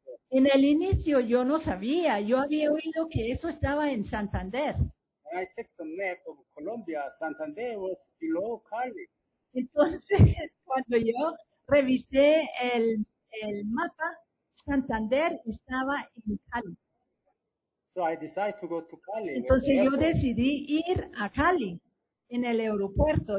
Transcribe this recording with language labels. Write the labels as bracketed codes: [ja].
[es] En el inicio yo no sabía, yo había oído que eso estaba en Santander. [en] When I checked the map of Colombia, Santander was below Cali. [es] Entonces, cuando yo revisé el mapa, Santander estaba en Cali. [en] So I decided to go to Cali. [es] Entonces yo decidí ir a Cali en el aeropuerto.